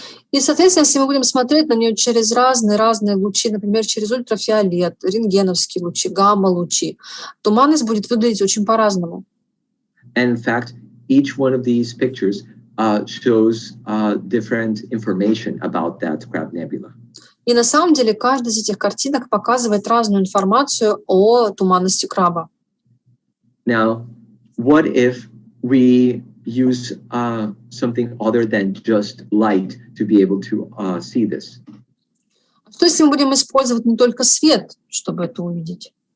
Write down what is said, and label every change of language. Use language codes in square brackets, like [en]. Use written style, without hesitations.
[ru] И, соответственно, если мы будем смотреть на нее через разные лучи, например, через ультрафиолет, рентгеновские лучи, гамма-лучи, туманность будет выглядеть очень по-разному. [en] And in fact, each one of these pictures shows different information about that Crab Nebula. [ru] И на самом деле каждая из этих картинок показывает разную информацию о туманности краба. [en] Now, what if we use something other than just light to be able to see this? [ru] Что если мы будем использовать не только свет, чтобы это увидеть?